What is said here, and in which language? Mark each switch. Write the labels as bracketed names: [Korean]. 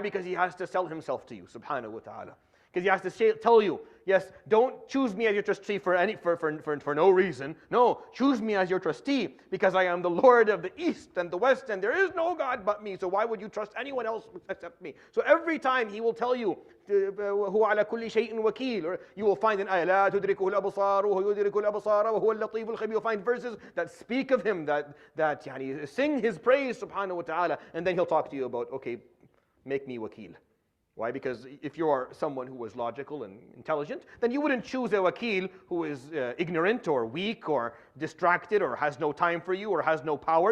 [English] Because he has to sell himself to you, subhanahu wa ta'ala. Because he has to tell you, yes, don't choose me as your trustee for no reason. No, choose me as your trustee because I am the Lord of the East and the West and there is no God but me. So why would you trust anyone else except me? So every time he will tell you, [Arabic] هو على كل شيء وكيل, [English] or you will find an ayah, [Arabic] لا تدركه الأبصار وهو يدرك الأبصار وهو اللطيف الخبير. [English] You'll find verses that speak of him, that يعني, sing his praise, subhanahu wa ta'ala, and then he'll talk to you about, okay, make me wakil. Why? Because if you are someone who is logical and intelligent, then you wouldn't choose a wakil who is ignorant or weak or distracted or has no time for you or has no power.